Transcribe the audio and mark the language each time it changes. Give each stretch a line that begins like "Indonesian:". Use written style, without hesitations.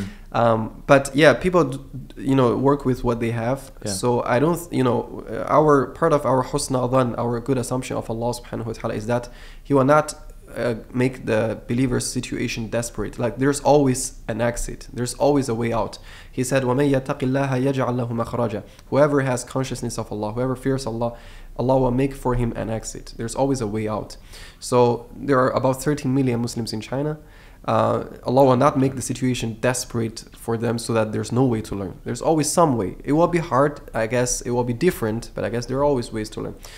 English: But yeah, people work with what they have. So I don't, our part of our husna adhan, our good assumption of Allah subhanahu wa ta'ala is that He will not make the believer's situation desperate. Like there's always an exit, there's always a way out. He said,
Arabic: وَمَن يَتَّقِ اللَّهَ يَجْعَلْ لَهُ مَخْرَجًا.
English: Whoever has consciousness of Allah, whoever fears Allah, Allah will make for him an exit. There's always a way out. So there are about 13 million Muslims in China. Allah will not make the situation desperate for them so that there's no way to learn. There's always some way. It will be hard, I guess. It will be different, but I guess there are always ways to learn.